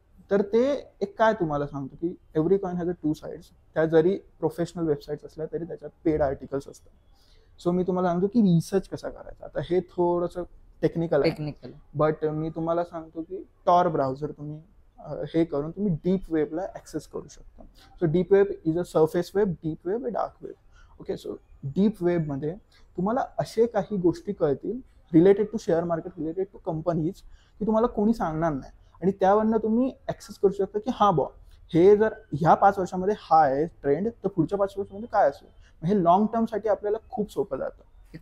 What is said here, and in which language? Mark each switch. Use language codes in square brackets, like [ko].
[mr] तर ते एक काय तुम्हाला सांगतो की [en] Every coin has a 2 sides. [mr] त्या जरी प्रोफेशनल वेबसाईट्स असल्या तरी त्याच्यात पेड आर्टिकल्स असतात. सो मी तुम्हाला सांगतो की रिसर्च कसा करायचा. आता हे थोडंसं टेक्निकल आहे, बट मी तुम्हाला सांगतो की टॉर ब्राउझर तुम्ही हे करून तुम्ही डीप वेबला ऍक्सेस करू शकता. [en] So deep web is a surface web, deep web, dark web. [mr] Okay, so deep वेबमध्ये तुम्हाला असे काही गोष्टी कळतील [en] related to share market, related to companies, [mr] की तुम्हाला कोणी सांगणार नाही. आणि त्यावरनं तुम्ही ऍक्सेस करू शकता की हा बॉ हे जर ह्या 5 वर्षामध्ये हा आहे ट्रेंड, तर पुढच्या 5 वर्षामध्ये काय असेल. हे लॉंग टर्म साठी आपल्याला खूप सोपं जातं.